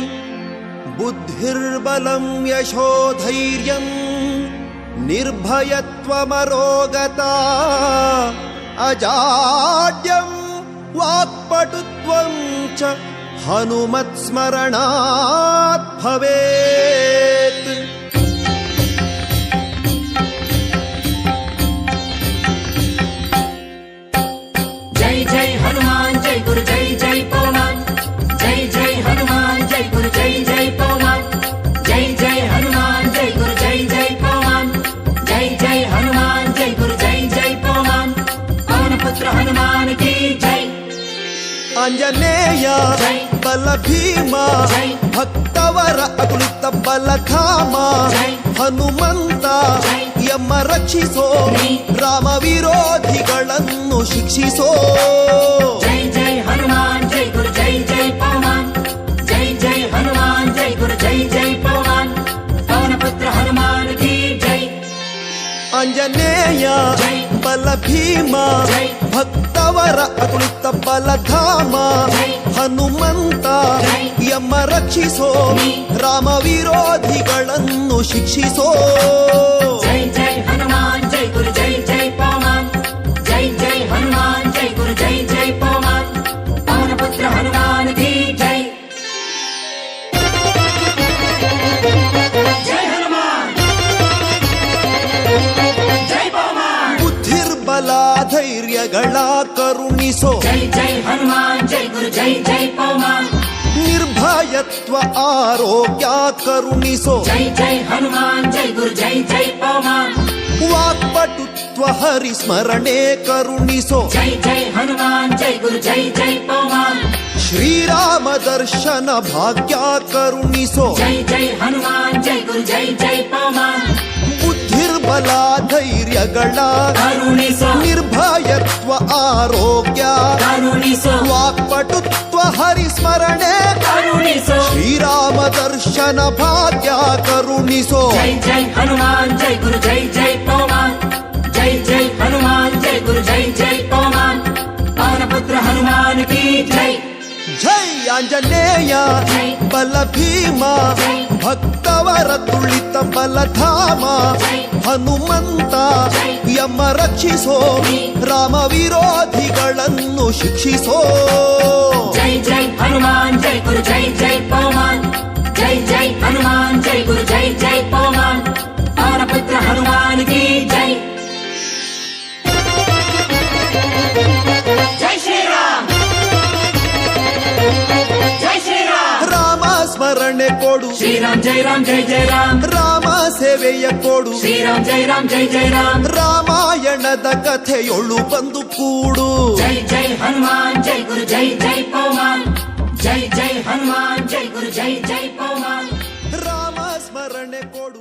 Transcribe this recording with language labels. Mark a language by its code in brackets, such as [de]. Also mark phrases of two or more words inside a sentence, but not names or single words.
[sa] बुद्धिर्बलं यशोधैर्यं निर्भयत्वमरोगता अजाड्यं वाक्पटुत्वं च हनुमत्स्मरणात् भवेत्। [hi] जय जय हनुमान जय गुरु जय जय पवमान। जय जय हनुमान जय गुरु जय जय पवमान। जय जय हनुमान जय गुरु जय जय पवमान। जय जय हनुमान जय गुरु जय जय पवमान। पवन पुत्र हनुमान की जय। [kn] ಆಂಜನೇಯ ಬಲ ಭೀಮ ಭಕ್ತವರ ಅತುಲಿತ ಬಲಧಾಮ ಹನುಮಂತ ಯಮ ರಕ್ಷಿಸೋ ರಾಮ ವಿರೋಧಿಗಳನ್ನು ಶಿಕ್ಷಿಸೋ। [hi] जय जय हनुमान जय गुरु जय जय पवमान। जय जय हनुमान जय गुरु जय जय पवमान। पवन पुत्र हनुमान की जय। [kn] ಆಂಜನೇಯ ಬಲ ಭೀಮ ಭಕ್ತವರ ಅತುಲಿತ ಬಲಧಾಮ ಹನುಮಂತ ಯಮ ರಕ್ಷಿಸೋ ರಾಮ ವಿರೋಧಿಗಳನ್ನು ಶಿಕ್ಷಿಸೋ। [hi] जय जय हनुमान जय गुरु जय जय पवमान। जय जय हनुमान जय गुरु जय जय पवमान। पवन पुत्र हनुमान की जय। जय हनुमान जय पवमान। [kn] ಬುದ್ಧಿರ್ಬಲ ಧೈರ್ಯಗಳ ಕರುಣಿಸೋ। [hi] जय जय हनुमान जय गुरु जय जय पवमान। [kn] ನಿರ್ಭಯತ್ವ ಆರೋಗ್ಯ ಕರುಣಿಸೋ। [hi] जय जय हनुमान जय गुरु जय जय पवमान। [kn] ವಾಕ್ಪಟುತ್ವ ಹರಿಸ್ಮರಣೆ ಕರುಣಿಸೋ। [hi] जय जय हनुमान जय गुरु जय जय पवमान। [kn] ಶ್ರೀರಾಮ ದರ್ಶನ ಭಾಗ್ಯ ಕರುಣಿಸೋ। जय जय हनुमान जय गुरु जय जय पवमान। ಬುದ್ಧಿರ್ಬಲ ಧೈರ್ಯಗಳ ಕರುಣಿಸೋ। ನಿರ್ಭಯತ್ವ ಆರೋಗ್ಯ ಕರುಣಿಸೋ। ವಾಕ್ಪಟುತ್ವ ಹರಿಸ್ಮರಣೆ ಕರುಣಿಸೋ। ಶ್ರೀರಾಮ ದರ್ಶನ ಭಾಗ್ಯ ಕರುಣಿಸೋ। [hi] जय जय हनुमान जय गुरु जय जय पवमान। जय जय हनुमान जय गुरु जय जय पवमान। पवन पुत्र हनुमान की जय। [kn] ಜೈ ಆಂಜನೇಯ ಬಲ ಭೀಮ ಭಕ್ತವರ ತುಳಿತ ಬಲಧಾಮ ಹನುಮಂತ ಯಮ ರಕ್ಷಿಸೋ ರಾಮ ವಿರೋಧಿಗಳನ್ನು ಶಿಕ್ಷಿಸೋ। [hi] जय जय हनुमान जय गुरु जय जय पवमान। जय जय हनुमान जय गुरु जय जय पवमान। पवन पुत्र हनुमान की जय। जय श्री राम जय श्री राम। [kn] ರಾಮ ಸ್ಮರಣೆ ಕೊಡು [hi] श्री राम जय राम जय जय राम। [kn] ರಾಮ ಸೇವೆಯ ಕೊಡು [hi] श्री राम जय राम जय जय राम। [kn] ರಾಮಾಯಣದ ಕಥೆಯೊಳು ಬಂದು ಕೂಡು। [hi] जय जय हनुमान जय गुरु जय जय पवमान। जय जय हनुमान जय गुरु जय जय पवमान। [kn] ರಾಮ ಸ್ಮರಣೆ